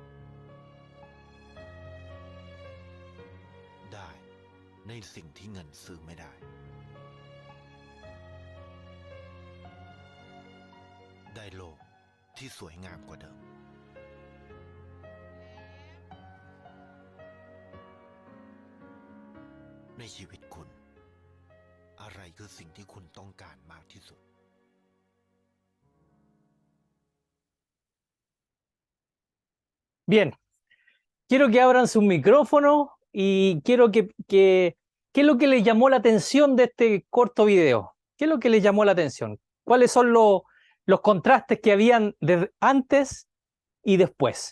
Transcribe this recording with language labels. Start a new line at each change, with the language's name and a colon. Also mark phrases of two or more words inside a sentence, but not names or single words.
Thai: ได้ในสิ่งที่เงินซื้อไม่ได้ได้โลกที่สวยงามกว่าเดิมในชีวิตคุณอะไรคือสิ่งที่คุณต้องการมากที่สุด
Spanish: Bien, quiero que abran sus micrófonos y quiero ¿qué es lo que les llamó la atención de este corto video? ¿Qué es lo que les llamó la atención? ¿Cuáles son los contrastes que habían antes y después?